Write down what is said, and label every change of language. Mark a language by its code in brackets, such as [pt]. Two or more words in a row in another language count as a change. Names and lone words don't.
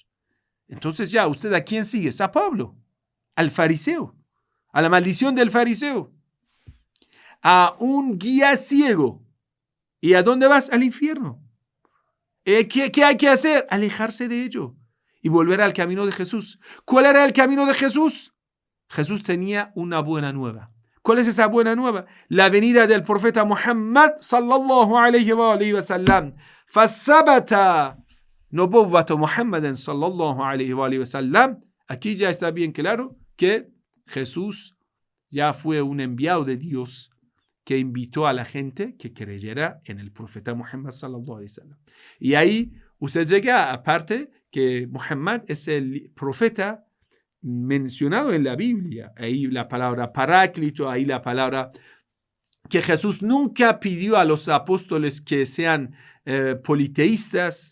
[es] Entonces ya, ¿usted a quién sigue? A Pablo, al fariseo, a la maldición del fariseo, a un guía ciego. ¿Y a dónde vas? Al infierno. ¿Qué hay que hacer? Alejarse de ello y volver al camino de Jesús. ¿Cuál era el camino de Jesús? Jesús tenía una buena nueva. ¿Cuál es esa buena nueva? La venida del profeta Muhammad [ar] صلى الله عليه وسلم. فثبتت نبوة محمد صلى الله عليه وسلم. [es] Aquí ya está bien claro que Jesús ya fue un enviado de Dios que invitó a la gente que creyera en el profeta Muhammad [ar] صلى الله عليه وسلم. [es] Y ahí usted llega aparte que Muhammad es el profeta mencionado en la Biblia. Ahí la palabra paráclito, ahí la palabra que Jesús nunca pidió a los apóstoles que sean politeístas.